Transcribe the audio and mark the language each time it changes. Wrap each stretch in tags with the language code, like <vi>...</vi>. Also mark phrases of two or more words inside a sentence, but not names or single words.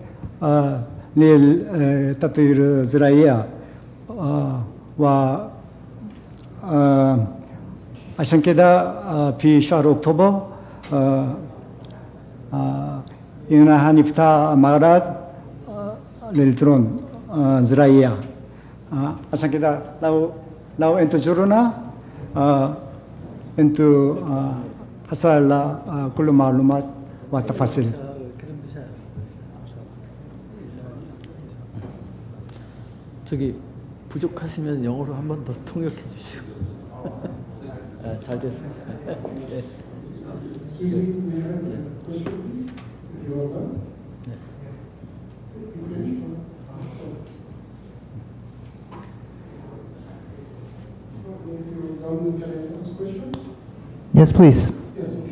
<ar>للتطوير الزراعي و عشان كده في شهر أكتوبر هنا هنفتح معرض للدرون زراعية. عشان كده لو انتوا تزورونا انتوا حصل على كل معلومات وتفاصيل.</ar> <ko>저기 부족하시면 영어로 한 번 더 통역해 주시고. 잘 됐어요. 네.</ko> <en>Yes, please. Yes, okay.</en>